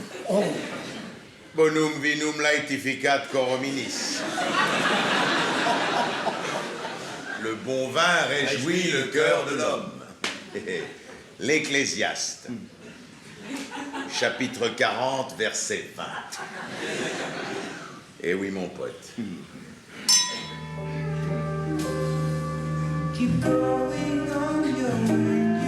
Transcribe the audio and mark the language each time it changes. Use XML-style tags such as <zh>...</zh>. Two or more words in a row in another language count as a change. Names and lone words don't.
<la>Oh. Bonum vinum laetificat cor hominis.</la> <fr>Le bon vin réjouit le cœur de l'homme. L'Ecclésiaste. Chapitre 40, verset 20. Eh oui, mon pote.</fr> <en>Keep going on your way.</en>